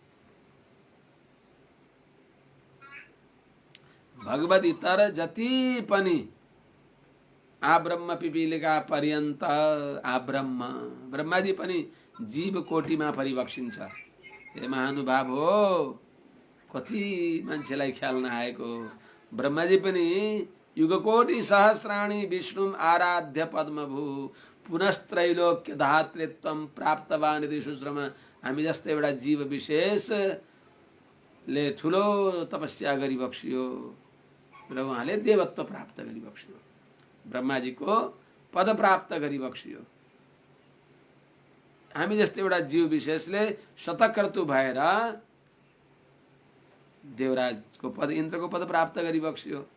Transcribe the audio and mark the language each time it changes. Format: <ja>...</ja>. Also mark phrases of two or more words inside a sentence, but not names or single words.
<ne>भगवत इतर जति पनि</ne> <sa>आब्रह्म पिपीलिका पर्यन्त</sa> <ne>आब्रह्म ब्रह्माजी पनि जीव कोटिमा परिबक्सिन्छ। हे महानुभाव हो, कति मान्छेलाई ख्याल नआएको।</ne> <sa>ब्रह्माजी पनि युगकोटि सहस्राणि विष्णुम आराध्य पद्मभू पुनस्त्रैलोक्य धातृत्वम प्राप्तवान यदि सुश्रम।</sa> <ne>हामी जस्तै एउटा जीव विशेषले ठुलो तपस्या गरी बक्सियो र उहाँले देवत्व प्राप्त गरी बक्सियो, ब्रह्माजीको पद प्राप्त गरी बक्सियो। हामी जस्तै एउटा जीव विशेषले शतक्रतु भएर देवराजको पद इन्द्रको पद प्राप्त गरी बक्सियो।</ne>